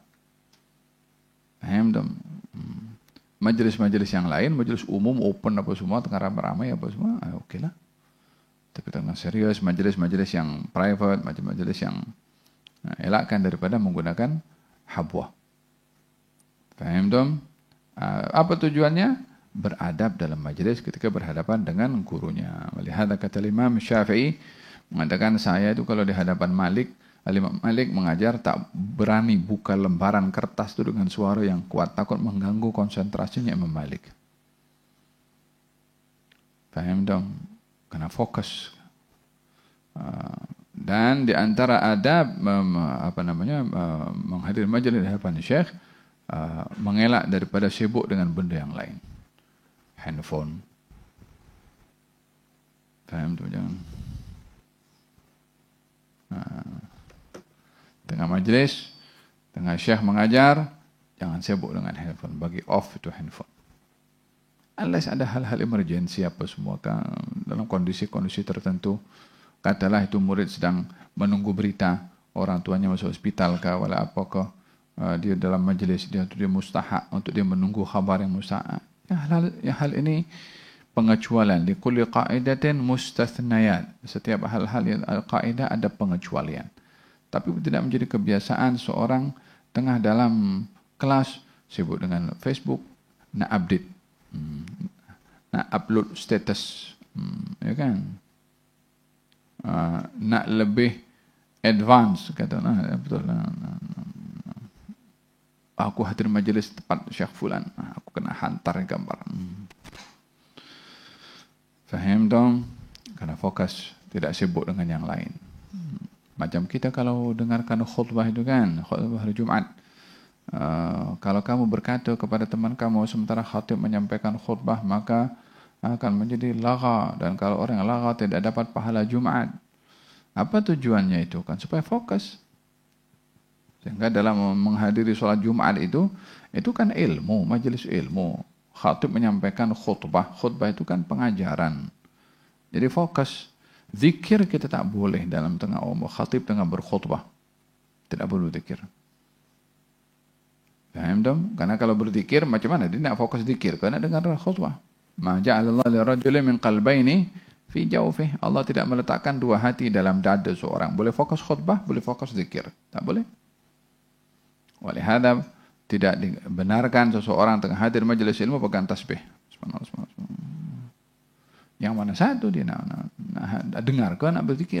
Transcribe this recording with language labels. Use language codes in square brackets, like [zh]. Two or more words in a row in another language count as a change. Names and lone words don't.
[ms] Faham dong? Majelis-majelis yang lain, majelis umum open apa semua tengah ramai-ramai apa semua, okeylah. Tapi tengah serius, majelis-majelis yang private, majelis yang elakkan daripada menggunakan habwah. Faham dong? Apa tujuannya? Beradab dalam majelis ketika berhadapan dengan gurunya. Melihat kata Imam Syafi'i mengatakan, saya itu kalau di hadapan Malik, Imam Malik mengajar tak berani buka lembaran kertas itu dengan suara yang kuat, takut mengganggu konsentrasinya Imam Malik. Faham dong? Karena fokus. Dan di antara adab menghadiri majelis di hadapan Syekh, mengelak daripada sibuk dengan benda yang lain. Handphone. Faham tu jangan. Tengah majlis, tengah Syekh mengajar, jangan sibuk dengan handphone. Bagi off itu handphone. Unless ada hal-hal emergensi apa semua kan, dalam kondisi-kondisi tertentu. Katalah itu murid sedang menunggu berita, orang tuanya masuk hospital kah, wala apakah, dia dalam majlis, dia mustahak untuk dia menunggu khabar yang mustahak. Hal ini pengecualian. [ar] لكل قاعدة مستثنيات. [ms] Setiap hal-hal yang kaidah ada pengecualian. Tapi tidak menjadi kebiasaan seorang tengah dalam kelas sibuk dengan Facebook, nak update, nak upload status, ya kan? Nak lebih advance, kata betul lah. Aku hadir majlis tempat Syekh Fulan, aku kena hantar gambar. Faham dong? Karena fokus, tidak sibuk dengan yang lain. Macam kita kalau dengarkan khutbah itu kan, khutbah hari Jumat. Kalau kamu berkata kepada teman kamu sementara khatib menyampaikan khutbah, maka akan menjadi lagha. Dan kalau orang lagha tidak dapat pahala Jumat. Apa tujuannya itu? Kan supaya fokus. Sehingga dalam menghadiri sholat Jumat itu kan ilmu, majelis ilmu. Khatib menyampaikan khutbah. Khutbah itu kan pengajaran. Jadi fokus. Zikir kita tak boleh dalam tengah khatib tengah berkhutbah. Tidak boleh zikir. Faham dong? Karena kalau berzikir macam mana? Dia nak fokus zikir. Karena dengar khutbah. [ar] ما جعل الله لرجل من قلبين في جوفه. [ms] Allah tidak meletakkan dua hati dalam dada seorang. Boleh fokus khutbah, boleh fokus zikir. Tak boleh. Walihada tidak dibenarkan seseorang tengah hadir majelis ilmu pegang tasbih. Subhanallah. Yang mana satu dia nak dengarkan, nak berzikir.